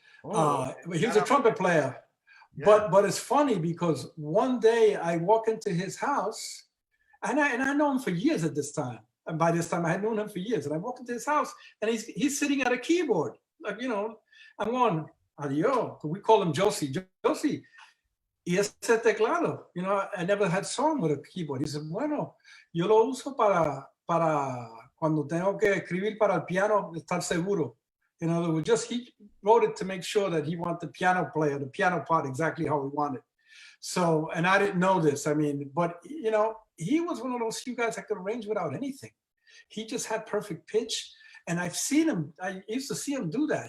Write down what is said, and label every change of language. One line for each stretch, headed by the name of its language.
English: He was a trumpet player. Yeah. But it's funny because one day I walk into his house, and I know him for years at this time. And by this time I had known him for years. And I walk into his house, and he's sitting at a keyboard. Like, you know, I'm going, adios. We call him Josie. Josie,
Spanish: y ese teclado.
English: You know, I never had song with a keyboard. He said,
Spanish: bueno, yo lo uso para cuando tengo que escribir para el piano, estar seguro.
English: In other words, he wrote it to make sure that he wanted the piano player, the piano part exactly how he wanted. So, and I didn't know this. I mean, but, you know, he was one of those few guys that could arrange without anything. He just had perfect pitch. And I've seen him, I used to see him do that.